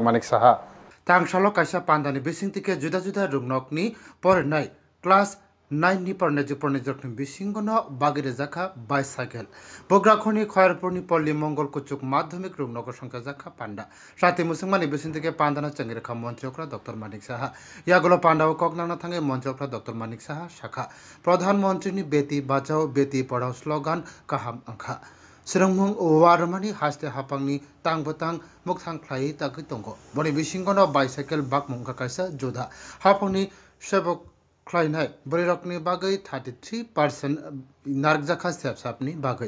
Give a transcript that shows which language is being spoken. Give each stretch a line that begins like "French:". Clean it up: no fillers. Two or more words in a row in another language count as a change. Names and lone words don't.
Turkic languages: Manik Saha tangsalo kaisa pandani bisingtike juda rung nokni pore nei class 9 ni porne jokni bisingo no bagire jakha bicycle bograkhoni khayarpurni polli mongol kuchuk madhyamik rung nogo sangka jakha panda sati musungmani bisingtike pandana changirkha montrokra Dr. Manik Saha yagulo pandawa kok nangna thangai montrokra Dr. Manik Saha shakha प्रधानमंत्री नि बेटी बचाओ बेटी पढ़ाओ स्लोगान kaham angkha Serangmung warmani haste hapangni tangbotang mukthang khlai tagui tongo boni bisingono bicycle bakmungka kaisa joda hapangni sebok khlainai borirokni bagui 33% narjakha sepsapni bagui